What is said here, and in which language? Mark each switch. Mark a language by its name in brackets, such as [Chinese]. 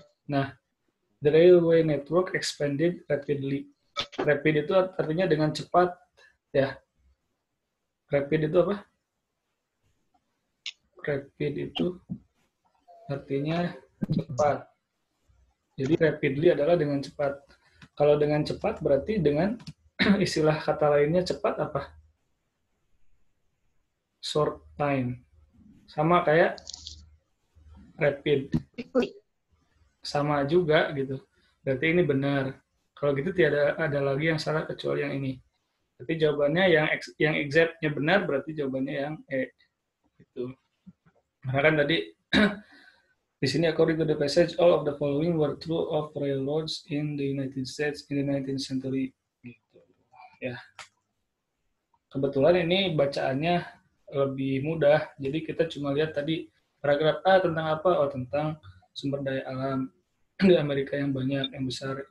[English] Nah, the railway network expanded rapidly. [Indonesian] Rapid itu artinya dengan cepat ya. Rapid itu apa? Rapid itu artinya cepat. Jadi rapidly adalah dengan cepat. Kalau dengan cepat berarti dengan istilah kata lainnya cepat apa? [English] Short time. [Indonesian] Sama kayak rapid. Sama juga gitu. Berarti ini benar. Kalau gitu tidak ada lagi yang salah kecuali yang ini. Tapi jawabannya yang exactnya benar berarti jawabannya yang E. Gitu. Karena kan tadi di sini [English] according to the passage all of the following were true of railroads in the United States in the 19th century. [Indonesian] Gitu. Ya. Kebetulan ini bacaannya lebih mudah. Jadi kita cuma lihat tadi paragraf A tentang apa? Oh, tentang sumber daya alam di Amerika yang banyak, yang besar.